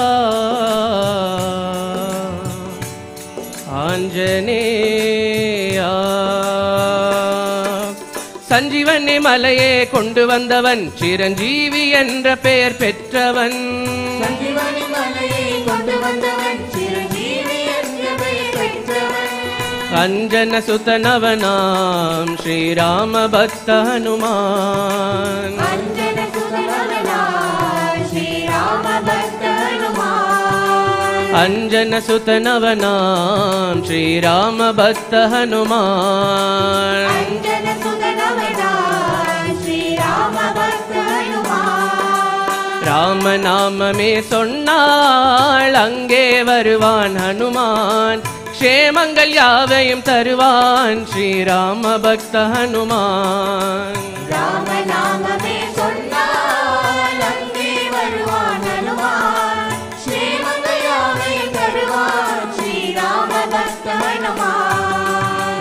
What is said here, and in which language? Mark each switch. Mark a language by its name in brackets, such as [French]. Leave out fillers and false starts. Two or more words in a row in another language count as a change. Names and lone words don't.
[Tamil] ஆஞ்சநேயா சஞ்சீவனி மலையே கொண்டு வந்தவன் சிரஞ்சீவி என்ற பெயர் பெற்றவன் சஞ்சீவனி மலையை கொண்டு வந்தவன் சிரஞ்சீவி என்ற பெயர் பெற்றவன் [Hindi] अंजन सुत नवनाम श्री राम भक्त हनुमान अंजन सुत नवनाम श्री राम भक्त हनुमान अंजन सुत नवनाम श्री राम भक्त हनुमान अंजन सुत नवनाम श्री राम भक्त हनुमान राम नाम में [Tamil] சொன்னாள் அங்கே வருவான் ஹனுமான் க்ஷேமங்கள் யாவையும் தருவான் ஸ்ரீராம பக்த ஹனுமான் ராம நாமமே சொன்னால் அங்கே வருவான் ஹனுமான் க்ஷேமங்கள் யாவையும் தருவான் ஸ்ரீராம பக்த ஹனுமான்